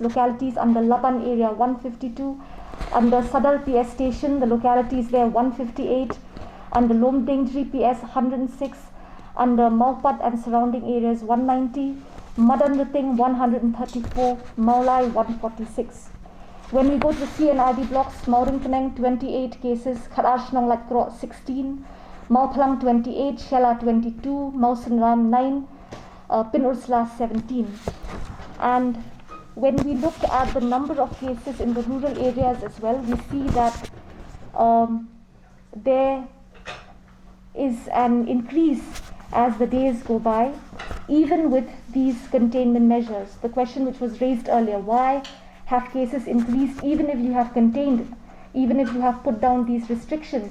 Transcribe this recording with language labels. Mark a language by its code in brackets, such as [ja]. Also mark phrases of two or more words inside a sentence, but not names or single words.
[en] Localities under Laban area, 152. Under Sadar PS station, the localities there, 158. Under Lomdingri PS, 106. Under Maupat and surrounding areas, 190. Madanluting, 134. Maulai, 146. When we go to the CNRD blocks, Mauringkaneng, 28 cases. Kharashnong Lakro, 16. Mauphalang, 28. Shella, 22. Mausanram, 9. Pin Ursula 17. And when we look at the number of cases in the rural areas as well, we see that there is an increase as the days go by. even with these containment measures, the question which was raised earlier, why have cases increased even if you have contained, even if you have put down these restrictions?